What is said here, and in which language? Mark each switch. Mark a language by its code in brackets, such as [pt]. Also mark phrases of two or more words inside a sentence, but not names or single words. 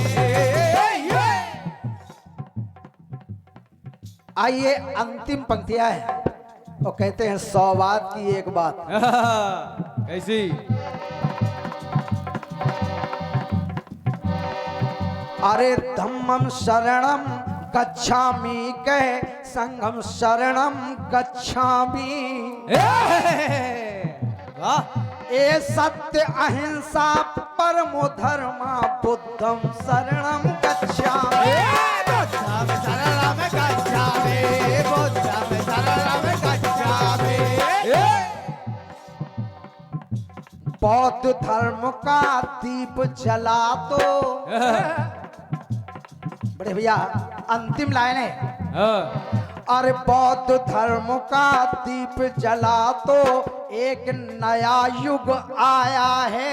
[hi] आइए अंतिम पंक्तियां हैं, तो कहते हैं 100 बात की एक बात। कैसी? [pi] अरे धम्मं शरणं गच्छामि कहे, संघं शरणं गच्छामि। [hi] वाह! ए सत्य [sa] अहिंसा परमो धर्म, [pi] बुद्धं शरणं गच्छामि। बुद्धं शरणं गच्छामि, बुद्धं शरणं गच्छामि। [hi] बौद्ध धर्म का दीप जला तो, बड़े भैया अंतिम लाइन है। हाँ, अरे बौद्ध धर्म का दीप जला तो एक नया युग आया है,